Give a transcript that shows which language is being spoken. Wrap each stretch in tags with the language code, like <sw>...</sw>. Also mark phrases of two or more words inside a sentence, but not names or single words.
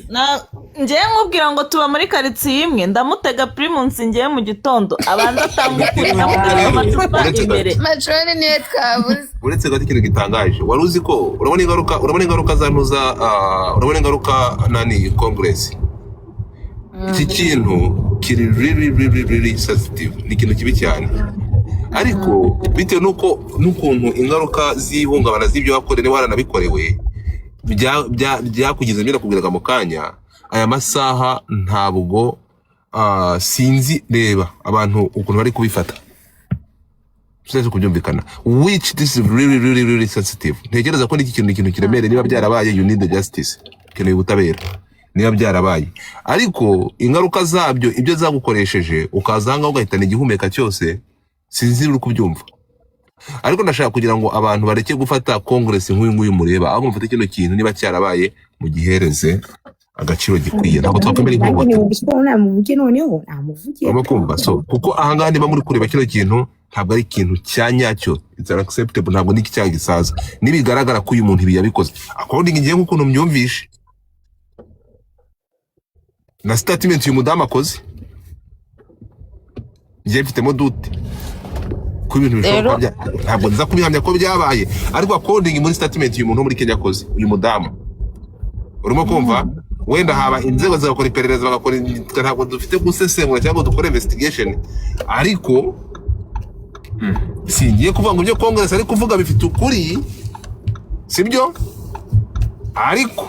<rw>njyewe nkubwira ngo tuba muri karitsiye imwe ndamutega primus njyewe mu gitondo abanza atamukura amutega amacupa imbere matrone niwe twabuze uretse gato ikintu gitangaje wari uzi ko urabona ingaruka za ntuza urabona ingaruka nani Congress iki kintu kiri</rw> <en>really sensitive</en> <rw>ni ikintu kibi cyane ariko bitewe n'ukuntu ingaruka z'ihungabana z'ibyo wakorewe waranabikorewe byakugize mbere kubwiraga mu kanya aya masaha ntabwo sinzi reba abantu ukuntu bari kubifata tuzaze kubyumvikana</rw> <en>which this is really sensitive</en> <rw>ntekereza ko n'iki kintu kiremere niba byarabaye</rw> <en>you need the justice</en> <rw>keneye ubutabera niba byarabaye ariko ingaruka zabyo ibyo zagukoresheje ukazanga ugahitana igihumeka cyose sinzi uri kubyumva ariko ndashaka kugira ngo abantu bareke gufata Congress nk'uyu mureba ahubwo mufate kino kintu niba cyarabaye mu gihereze agaciro gikwiye ntabwo twakwemera inkunga amukumva so kuko ahangaha niba muri kureba kino kintu ntabwo ari ikintu cyanyacyo</rw> <en>it's unacceptable</en> <rw>ntabwo niki cyaha gisaza nibigaragara ko uyu muntu ibi yabikoze according ngiye nk'ukuntu mbyumvishe na statement uyu mudamu akoze ngiye mfitemo dute ko ibintu bishoboka ntabwo nza kubihamya ko byabaye ariko according muri statement uyu muntu muri Kenya akoze uyu mudamu urimo kumva wenda haba inzego zagakora iperereza bagakora ntabwo dufite gusesengura cyangwa dukora investigation ariko singiye kuvuga ngo ibyo Congress ari kuvuga bifite ukuri sibyo ariko</rw>